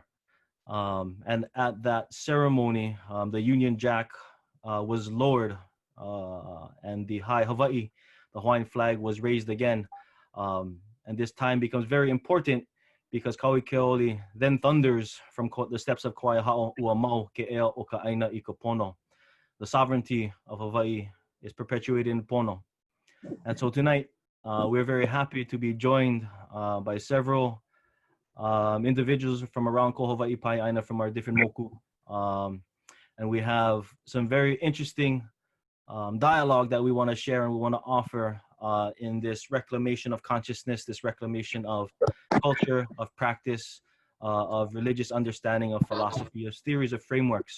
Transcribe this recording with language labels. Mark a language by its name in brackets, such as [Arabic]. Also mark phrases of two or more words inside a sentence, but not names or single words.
[English] And at that ceremony, the Union Jack was lowered, and the High Hawaii, the Hawaiian flag, was raised again. And this time becomes very important because Kauikeoli then thunders from the steps of Kauaihao [Hawaiian] ua mau ke ea o ka aina I ka pono. [English] The sovereignty of Hawaii is perpetuated in pono. And so tonight, we're very happy to be joined by several individuals from around [Hawaiian] ko Hawaii Pai'aina [English] from our different moku. And we have some very interesting dialogue that we want to share and we want to offer in this reclamation of consciousness, this reclamation of culture, of practice, of religious understanding, of philosophy, of theories, of frameworks.